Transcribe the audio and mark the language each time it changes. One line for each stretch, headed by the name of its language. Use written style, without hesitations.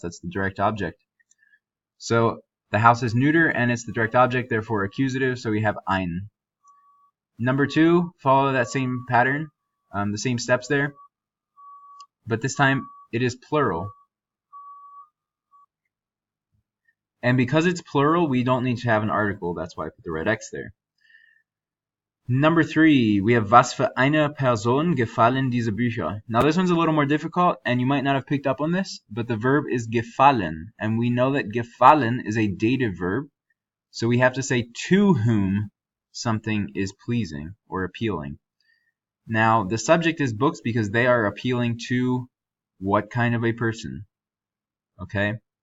English: That's the direct object. So the house is neuter, and it's the direct object, therefore accusative, so we have ein. Number two, follow that same pattern, the same steps there, but this time it is plural. And because it's plural, we don't need to have an article. That's why I put the red X there. Number three, we have,
German: was für eine Person gefallen diese Bücher?
English: Now this one's a little more difficult, and you might not have picked up on this, but the verb is gefallen, and we know that gefallen is a dative verb, so we have to say to whom something is pleasing or appealing. Now, the subject is books because they are appealing to what kind of a person? Okay?